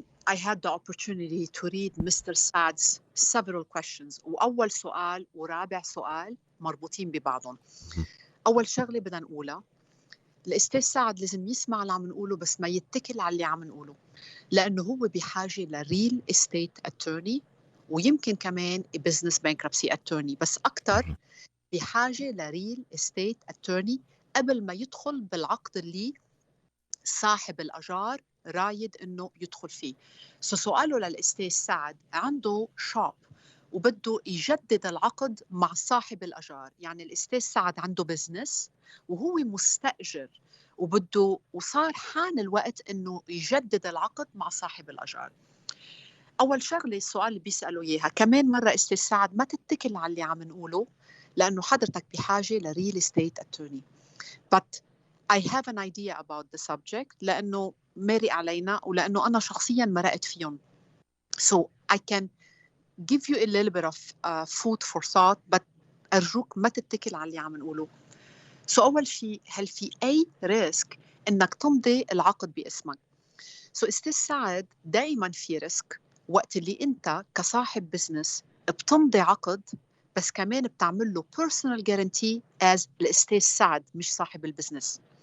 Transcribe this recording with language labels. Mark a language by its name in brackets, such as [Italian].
[English] I had the opportunity to read Mr. Saad's several questions. [Arabic] وأول سؤال ورابع سؤال مربوطين ببعضهم. أول شغلة بدنا نقولها، الأستاذ سعد لازم يسمع اللي عم نقوله بس ما يتكل على اللي عم نقوله، لأنه هو بحاجة لريل استيت اتورني ويمكن كمان business bankruptcy attorney، بس أكتر بحاجة لريل استيت اتورني قبل ما يدخل بالعقد اللي صاحب الأجار رايد إنه يدخل فيه. سؤاله للأستاذ سعد، عنده شوب وبده يجدد العقد مع صاحب الأجار، يعني الأستاذ سعد عنده بزنس وهو مستأجر وصار حان الوقت إنه يجدد العقد مع صاحب الأجار. أول شغلة السؤال اللي بيسألوا إياها كمان مرة أستاذ سعد، ما تتكل على اللي عم نقوله لأنه حضرتك بحاجة لريل استيت اتورني. [English] But I have an idea about the subject لأنه مرق علينا ولأنه أنا شخصياً مرقت فيهم. So I can give you a little bit of food for thought, but أرجوك ما تتكل على اللي عم نقوله. [Arabic] So أول شيء، هل في أي ريسك إنك تمضي العقد باسمك؟ So أستاذ سعد، دائماً في ريسك وقت اللي أنت كصاحب بزنس بتمضي عقد بس كمان بتعمل له personal guarantee as الأستاذ سعد مش صاحب البزنس.